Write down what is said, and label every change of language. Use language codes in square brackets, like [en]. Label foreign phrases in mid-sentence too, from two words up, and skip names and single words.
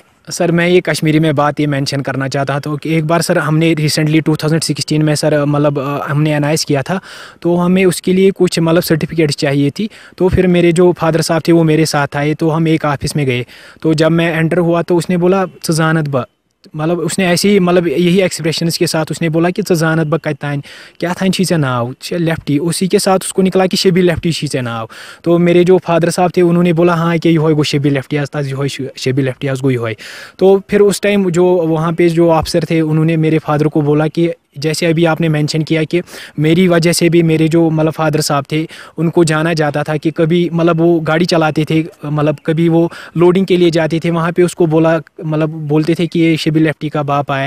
[ur] سر میں یہ کشمیری میں بات یہ مینشن کرنا چاہتا تھا کہ ایک بار سر ہم نے ریسنٹلی 2016 میں سر مطلب ہم نے انائز کیا تھا، تو ہمیں اس کے لیے کچھ مطلب سرٹیفکیٹس چاہیے تھی. تو پھر میرے جو فادر صاحب تھے وہ میرے ساتھ آئے، تو ہم ایک آفس میں گئے. تو جب میں انٹر ہوا تو اس نے بولا [ks] زانت با، [ur] مطلب اس نے ایسے ہی مطلب یہی ایکسپریشنس کے ساتھ اس نے بولا کہ [ks] زانت با کت تان کیا تھان چھی ژےٚ ناو [ur] لیفٹی، اسی کے ساتھ اس کو نکلا کہ شبیر لیفٹی [ks] چھی ژےٚ ناو. [ur] تو میرے جو فادر صاحب تھے انہوں نے بولا ہاں کہ یہ [ks] گو شبیر لیفٹی آس تاز یہ شبیر لیفٹی آس گو یہ. [ur] تو پھر اس ٹائم جو وہاں پہ جو آفسر تھے انہوں نے میرے فادر کو بولا کہ جیسے ابھی آپ نے مینشن کیا کہ میری وجہ سے بھی میرے جو مطلب فادر صاحب تھے ان کو جانا جاتا تھا کہ کبھی مطلب وہ گاڑی چلاتے تھے، مطلب کبھی وہ لوڈنگ کے لیے جاتے تھے، وہاں پہ اس کو بولا مطلب بولتے تھے کہ یہ شبیر لیفٹی کا باپ آیا ہے.